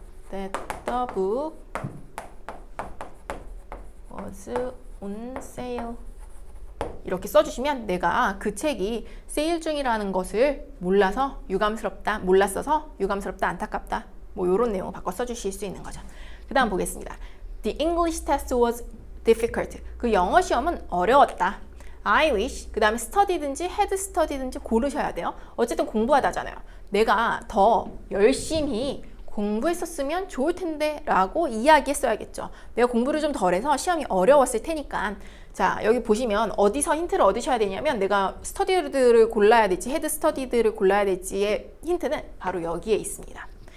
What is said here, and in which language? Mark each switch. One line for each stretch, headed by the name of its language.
English: That the book was on sale
Korean: 이렇게 써주시면 내가 그 책이 세일 중이라는 것을 몰라서 유감스럽다, 몰랐어서 유감스럽다, 안타깝다 뭐 이런 내용을 바꿔 써주실 수 있는 거죠. 그 다음 보겠습니다.
English: The English test was difficult.
Korean: 그 영어 시험은 어려웠다. I wish 그 다음에 study든지 had study든지 고르셔야 돼요. 어쨌든 공부하다잖아요. 내가 더 열심히 공부했었으면 좋을 텐데 라고 이야기했어야겠죠. 내가 공부를 좀 덜해서 시험이 어려웠을 테니까. 자, 여기 보시면 어디서 힌트를 얻으셔야 되냐면 내가 스터디들을 골라야 될지 헤드 스터디들을 골라야 될지의 힌트는 바로 여기에 있습니다.